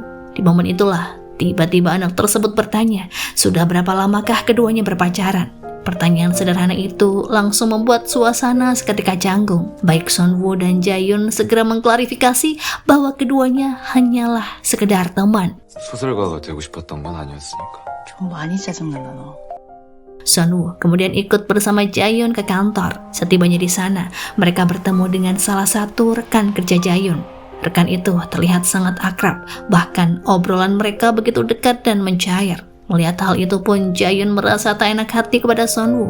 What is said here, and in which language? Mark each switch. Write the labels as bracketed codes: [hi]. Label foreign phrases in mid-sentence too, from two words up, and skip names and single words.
[id] Di momen itulah, tiba-tiba anak tersebut bertanya, sudah berapa lamakah keduanya berpacaran? Pertanyaan sederhana itu langsung membuat suasana seketika canggung. Baik Sunwoo dan Jaehyun segera mengklarifikasi bahwa keduanya hanyalah sekedar teman. [ko] 소설가가 되고 싶었던 건 아니었으니까. 좀 많이 짜증난다 너. [id] Sunwoo kemudian ikut bersama Jaehyun ke kantor. Setibanya di sana, mereka bertemu dengan salah satu rekan kerja Jaehyun. Rekan itu terlihat sangat akrab, bahkan obrolan mereka begitu dekat dan mencair. Melihat hal itu pun Jaehyun merasa tak enak hati kepada Sunwoo.